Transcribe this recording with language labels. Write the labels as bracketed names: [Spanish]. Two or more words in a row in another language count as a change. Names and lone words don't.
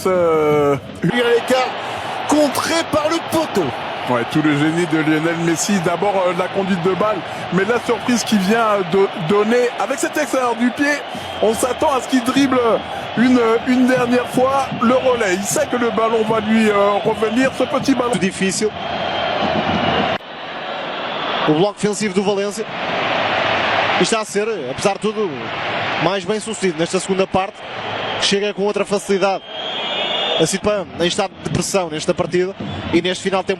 [French] l'écart contré par le poteau. Ouais, tout le génie de Lionel Messi. D'abord la conduite de balle, mais la surprise qui vient donner avec cet extérieur du pied. On s'attend à ce qu'il dribble une dernière fois le relais. Il sait que le ballon va lui revenir, ce petit ballon. [Portuguese] Difícil. O bloco defensivo do Valência. E está a ser, apesar de tudo, mais bem sucedido nesta segunda parte. Chega com outra facilidade a Sipan em estado de pressão nesta partida e neste final de tempo.